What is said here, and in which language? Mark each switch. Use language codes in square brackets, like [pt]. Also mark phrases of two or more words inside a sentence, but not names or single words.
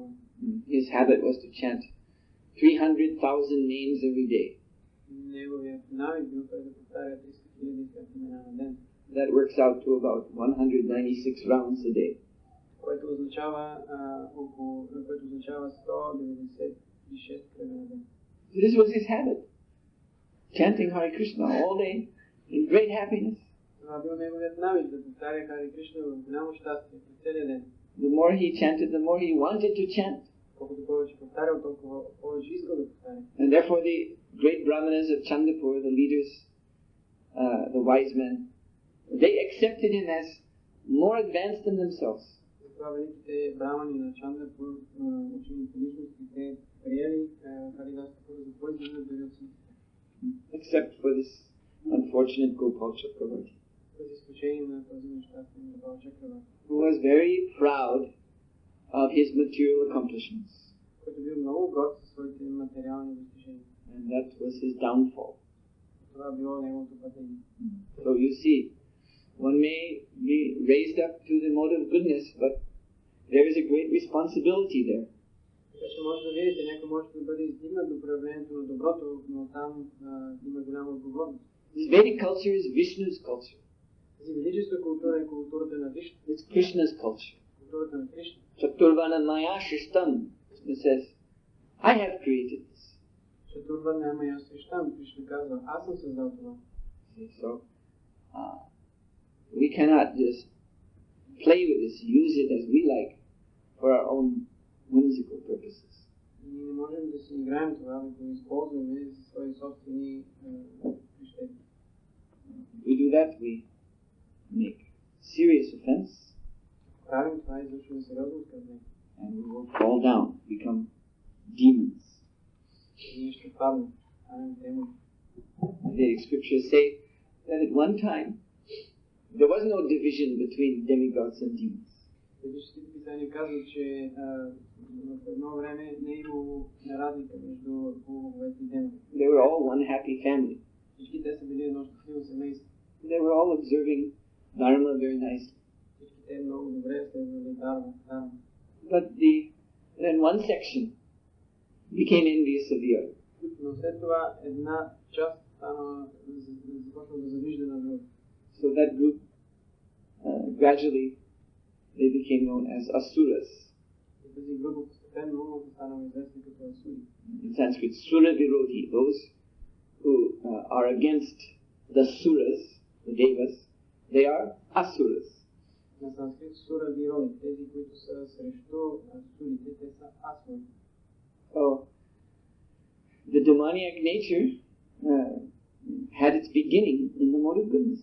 [en] His habit was to chant 300,000 names every day. [bg] Неговият навик бил той да повтаря 300,000 святи имена на ден. [en] That works out to about 196 rounds a day. [bg] Което означава 196 кръга на ден. [en] This was his habit. Chanting Hare Krishna all day in great happiness. [bg] Това бил неговият навик да повтаря Харе Кришна в голямо щастие през целия ден. [en] The more he chanted, the more he wanted to chant. [bg] Колкото повече повтарял, толкова повече искал да повтаря. [en] And therefore the great brahmanas of Chandapur, the leaders, the wise men, they accepted him as more advanced than themselves. [bg] Затова великите брамани на Чандапур, учените личности, те приели Харидас Такур за по-известен дори от всички. [en] Except for this unfortunate Gopal Chakravarti, [bg] С изключение на този нещастен Гопал Чакраварти, [en] who was very proud of his material accomplishments. [bg] който бил много горд със своите материални достижения. [en] And that was his downfall. [bg] Това било неговото падение. [en] So you see, one may be raised up to the mode of goodness, but there is a great responsibility there. [bg] Така че може да видите, някой може да бъде издигнат до проявлението на доброто, но там има голяма отговорност. [en] This Vedic culture is Vishnu's culture. [bg] Тази ведическа култура е културата на Вишну. [en] It's Krishna's culture. [bg] Културата на Кришна. [sa] चातुर्वर्ण्यं मया सृष्टम्. [en] Krishna says, I have created this. [bg] Чатурварна, ама и аз срещам. Кришна казва, аз съм създал това. [en] So, we cannot just play with this, use it as we like for our own whimsical purposes. [bg] Ние не можем да си играем това, да го използваме за свои собствени прищети. [en] If we do that, we make serious offense. [bg] Правим това и извършваме сериозно оскърбление. [en] And we will fall down, become demons. [bg] Ние ще паднем, станем демони. [en] The scriptures say that at one time there was no division between demigods and demons. [bg] Ведическите писания казват, че в едно време не е имало разлика между боговете и демоните. [en] They were all one happy family. [bg] Всички те са били едно щастливо семейство. [en] They were all observing Dharma very nicely. [bg] Всички те много добре следвали Дharma. [en] But then one section became envious of the other. [bg] Но след това една част започна да завижда на друг. [en] So that group gradually they became known as asuras. [bg] И тази група постепенно станала известна като асури. [en] In Sanskrit, [sa] सुर विरोधि, [en] those who are against the suras, the devas, they are asuras. [bg] На санскрит [sa] सुर विरोधि, [bg] тези, които са срещу асурите, те са асури. [en] So the demoniac nature had its beginning in the mode of goodness.